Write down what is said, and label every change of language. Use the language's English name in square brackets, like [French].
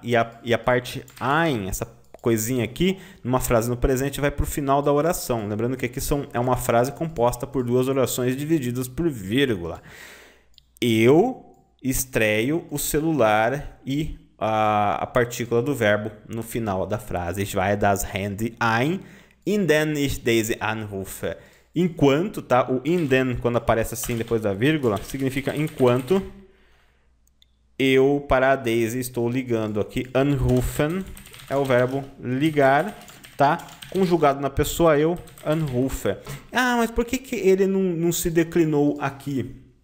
[Portuguese] E a parte ein, essa coisinha aqui, numa frase no presente, vai para o final da oração. Lembrando que aqui é uma frase composta por duas orações divididas por vírgula. Eu estreio o celular e a partícula do verbo no final da frase. [German] Ich weihe das Handy ein, in den ich Daisy anrufe. [Portuguese] Enquanto, tá? O in den, quando aparece assim depois da vírgula, significa enquanto eu para a Daisy estou ligando aqui. Anrufen é o verbo ligar, tá? Conjugado na pessoa eu, anrufe. Ah, mas por que ele não se declinou aqui?